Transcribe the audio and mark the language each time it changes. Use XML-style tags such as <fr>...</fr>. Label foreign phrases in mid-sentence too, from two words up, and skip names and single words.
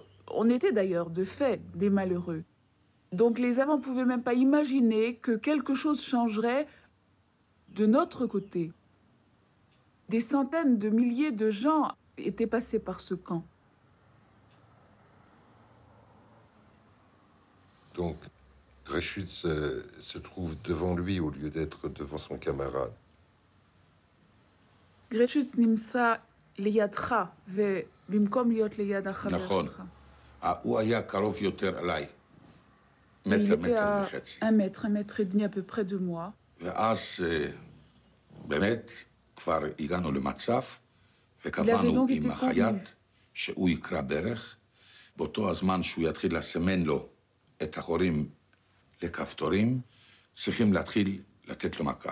<fr>On était d'ailleurs, de fait, des malheureux. Donc les Allemands ne pouvaient même pas imaginer que quelque chose changerait de notre côté. Des centaines de milliers de gens étaient passés par ce camp. Donc, Dreyschütz se trouve devant lui au lieu d'être devant son camarade.</fr> <he>גרשצ'וץ נמצא לידך, ובמקום להיות ליד החבר שלך. הוא היה קרוב יותר אליי.</he> <fr>Il était à 1 mètre et demi à peu près de moi.</fr> <he>ואז באמת כבר הגענו למצב, וקבענו עם החייט שהוא יקרא ברך, באותו הזמן שהוא יתחיל לסמן לו את החורים לכפתורים, צריכים להתחיל לתת לו מכה.</he>